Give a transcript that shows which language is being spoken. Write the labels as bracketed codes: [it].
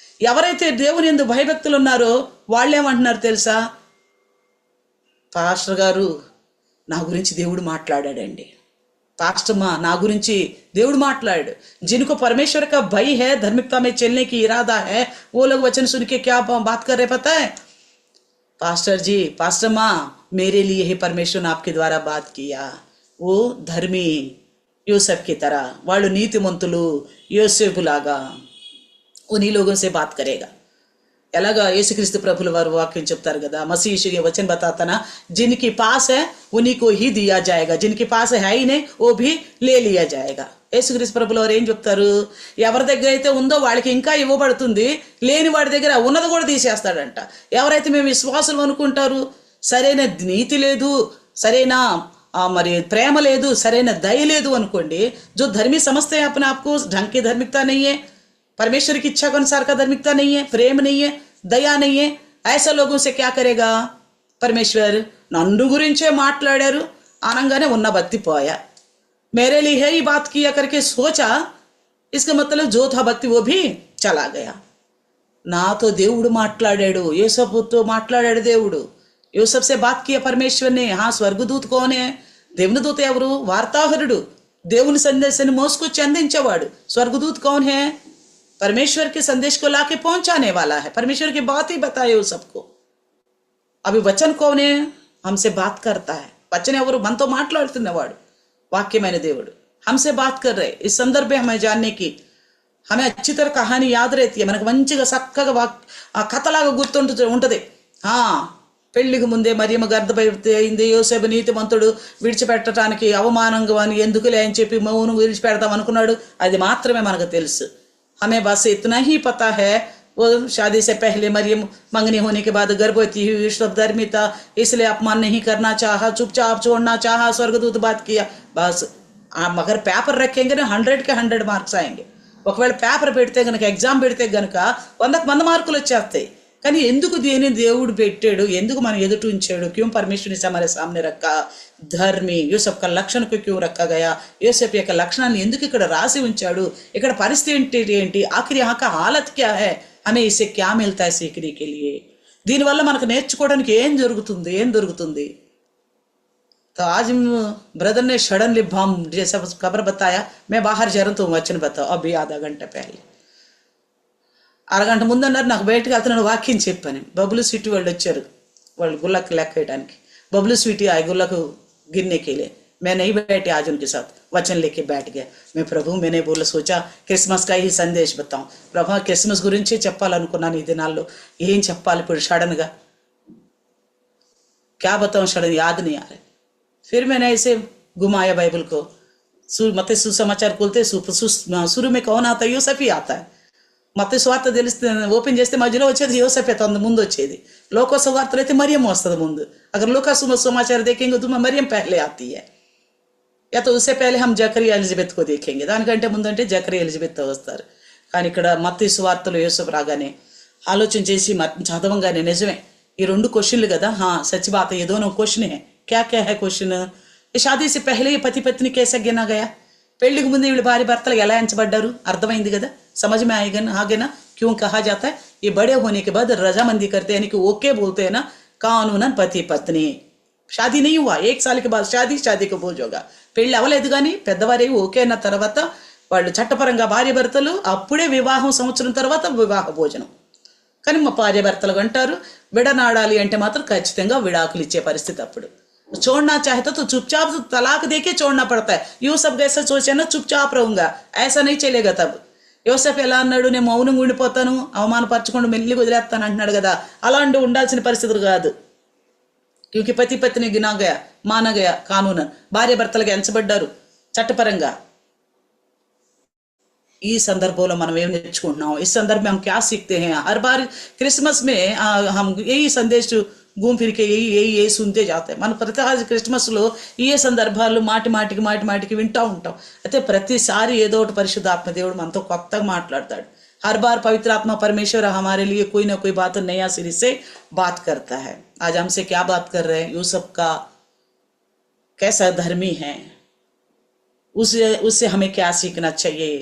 [te] ఎవరైతే దేవుని యందు భయభక్తులు ఉన్నారో వాళ్ళు ఏమంటున్నారు తెలుసా? పాస్టర్ గారు నా గురించి దేవుడు మాట్లాడాడండి, पास्टर माँ ना गुरिंची देवुड़ माట్లాడాడు. [hi] जिनको परमेश्वर का भय है, धार्मिकता में चलने की इरादा है, वो लोग वचन सुन के क्या बात कर रहे पता है? पास्टर जी, पास्टर माँ, मेरे लिए ही परमेश्वर ने आपके द्वारा बात किया. वो धर्मी यूसुफ की तरह, [te] వాళ్ళు నీతిమంతులు యోసేపు లాగా [hi] उन्हीं लोगों से बात करेगा. [te] ఎలాగా యేసుక్రీస్తు ప్రభుల వారు వాక్యం చెప్తారు కదా, [hi] मसीह यीशु ये वचन बताता ना, जिनके पास है उन्हीं को ही दिया जाएगा, जिनके पास है ही नहीं वो भी ले लिया जाएगा. [te] యేసుక్రీస్తు ప్రభుల వారు ఏం చెప్తారు? ఎవరి దగ్గర అయితే ఉందో వాళ్ళకి ఇంకా ఇవ్వబడుతుంది, లేని వాడి దగ్గర ఉన్నది కూడా తీసేస్తాడంట. ఎవరైతే మేము విశ్వాసులు అనుకుంటారు, సరైన నీతి లేదు, సరైన మరి ప్రేమ లేదు, సరైన దయ లేదు అనుకోండి, [hi] जो धर्मी समझते हैं अपने आप को, ढंग की धार्मिकता नहीं है, परमेश्वर की इच्छा के अनुसार का धार्मिकता नहीं है, प्रेम नहीं है, दया नहीं है, ऐसे लोगों से क्या करेगा परमेश्वर? [te] नन्नु गुरिंचे माట్లాడారు आनंगाने उन्ना भक्ति पोया, [hi] मेरे लिए है ये बात किया करके सोचा, इसका मतलब जो था भक्ति वो भी चला गया. [te] నాతో దేవుడు మాట్లాడాడు, యేసపుతో మాట్లాడాడు దేవుడు, యూసఫ్ [hi] से बात किया परमेश्वर ने. हाँ, స్వర్గదూత कौन है? [te] దేవుని దూత ఎవరు? వార్తాహరుడు, దేవుని సందేశాన్ని మోసుకొచ్చి అందించేవాడు. [hi] స్వర్గదూత कौन है? परमेश्वर के संदेश को लाके पहुंचाने वाला है, परमेश्वर की बात ही बताए वो सबको. अभी वचन कौन है? हमसे बात करता है. वचन ఎవరు? [te] మనతో మాట్లాడుతున్నవాడు వాక్యమైన దేవుడు. [hi] हमसे बात कर रहे. इस संदर्भ में हमें जानने की, हमें अच्छी तरह कहानी याद रहती है, [te] మనకు మంచిగా చక్కగా ఆ కథలాగా గుర్తుంటుంది. పెళ్లికి ముందే మరియమ్మ గర్భవతి అయింది, యోసేపు నీతిమంతుడు, విడిచిపెట్టడానికి అవమానంగా అని ఎందుకులే అని చెప్పి మౌనం విడిచిపెడతాం అనుకున్నాడు. అది మాత్రమే మనకు తెలుసు. [hi] हमें बस इतना ही पता है, वो शादी से पहले मरियम मंगनी होने के बाद गर्भवती हुई, सब धर्मी था इसलिए अपमान नहीं करना चाहा, चुपचाप छोड़ना चाहा, स्वर्गदूत बात किया, बस. मगर पेपर रखेंगे ना 100 के 100 మార్క్స్ आएंगे. [te] ఒకవేళ పేపర్ పెడితే గనక, ఎగ్జామ్ పెడితే గనక 100కి 100 మార్కులు వచ్చేస్తాయి. కానీ ఎందుకు దేని దేవుడు పెట్టాడు, ఎందుకు మనం ఎదుట ఉంచాడు? [hi] क्यों परमेश्वर ने हमारे सामने रखा? धर्मी యూసఫ్ का लक्षण को क्यों रखा गया? [te] యూసఫ్ యొక్క లక్షణాన్ని ఎందుకు ఇక్కడ రాసి ఉంచాడు? ఇక్కడ పరిస్థితి ఏంటి? [hi] ఆఖరి यहाँ का हालत क्या है? हमें इससे क्या मिलता है सीखने के लिए? [te] దీనివల్ల మనకు నేర్చుకోవడానికి ఏం దొరుకుతుంది? [hi] तो आज ब्रदर ने सडनली बम जैसा खबर बताया, मैं बाहर जा रहा हूँ, तुम वचन बताओ. अभी आधा घंटा पहले, [te] అరగంట ముందన్నారు నాకు బయటకు వెళ్తున్నాను, వాక్యం చెప్పాను. బబులు స్వీటీ వాళ్ళు వచ్చారు, వాళ్ళు గుళ్ళకు లెక్క వేయడానికి. [hi] बबलू स्वीटी आए गुल्ला को गिनने के लिए. मैं नहीं बैठी आज उनके साथ, वचन लेके बैठ गया. मैं प्रभु मैंने बोला सोचा क्रिसमस का ही संदेश बताऊं. [te] ప్రభు క్రిస్మస్ గురించి చెప్పాలనుకున్నాను ఈ దినాల్లో. ఏం చెప్పాలి ఇప్పుడు సడన్ గా? [hi] क्या बताऊं, सडन याद नहीं आ रहा. फिर मैंने ऐसे घुमाया बाइबल को. मत्ती सुसमाचार खोलते शुरू में कौन आता है? యూసఫ్ ही आता है. [te] మత్తయి సువార్త తెలిస్తే ఓపెన్ చేస్తే మధ్యలో వచ్చేది యోసేపే, ముందు వచ్చేది. లోక సువార్తలు అయితే మరియమ్మ వస్తుంది ముందు. [hi] अगर लोका समाचार देखेंगे तो मरियम पहले आती है, या तो उससे पहले हम जकरिया एलिజబెత్ को देखेंगे. [te] దానికంటే ముందంటే జకరియా ఎలిజబెత్ వస్తారు. కానీ ఇక్కడ మత్తయి సువార్తలో యూసఫ్ రాగానే ఆలోచన చేసి చదవంగానే నిజమే ఈ రెండు క్వశ్చన్లు కదా. [hi] सच बात है, ये दोनों क्वेश्चन है. क्या क्या है क्वेश्चन? शादी से पहले ये पति पत्नी कैसे गिना गया? [te] పెళ్లికి ముందు వీళ్ళు భార్య భర్తలు ఎలా ఎంచబడ్డారు? అర్థమైంది కదా, [hi] समझ में आगे ना. क्यों कहा जाता है ये बड़े होने के बाद रजामंदी करते हैं, यानी कि ओके बोलते हैं ना, कानूनन पति पत्नी. शादी नहीं हुआ, 1 साल के बाद शादी को बोझ होगा. [te] పెళ్ళి అవ్వలేదు కానీ పెద్దవారే ఓకే అన్న తర్వాత వాళ్ళు చట్టపరంగా భార్య భర్తలు అప్పుడే వివాహం సంవత్సరం తర్వాత వివాహ భోజనం. కానీ మా భార్య భర్తలు అంటారు విడనాడాలి అంటే మాత్రం ఖచ్చితంగా విడాకులు ఇచ్చే పరిస్థితి. [hi] అప్పుడు छोड़ना चाहता तो चुपचाप तलाक देके छोड़ना पड़ता है. యూసఫ్ ऐसा सोचे ना, चुपचाप रहूंगा, ऐसा नहीं चलेगा. [te] तब యూసఫ్ ఎలా అన్నాడు, నేను మౌనంగా ఉండిపోతాను, అవమానపరచకుండా మెల్లిగా వదిలేస్తాను అంటున్నాడు కదా. అలాంటి ఉండాల్సిన పరిస్థితులు కాదు. [hi] क्योंकि पति पत्नी गिना गया, माना गया कानून, [te] భార్య భర్తలుగా ఎంచబడ్డారు చట్టపరంగా. ఈ సందర్భంలో మనం ఏం నేర్చుకుంటున్నాం? [hi] इस संदर्भ में हम क्या सीखते हैं? हर बार क्रिसमस में हम यही संदेश घूम फिर के यही सुनते जाते हैं. [te] మన ప్రతి క్రిస్మస్ లో ఈ సందర్భాలు మాటికి వింటూ ఉంటాం. అయితే ప్రతిసారి ఏదో ఒకటి పరిశుద్ధాత్మ దేవుడు మనతో కొత్తగా మాట్లాడతాడు. [hi] हर बार पवित्र आत्मा परमेश्वर हमारे लिए कोई ना कोई बात नया सिरे से बात करता है। आज हमसे क्या बात कर रहे हैं? यूसुफ का कैसा धर्मी है, उससे हमें क्या सीखना चाहिए?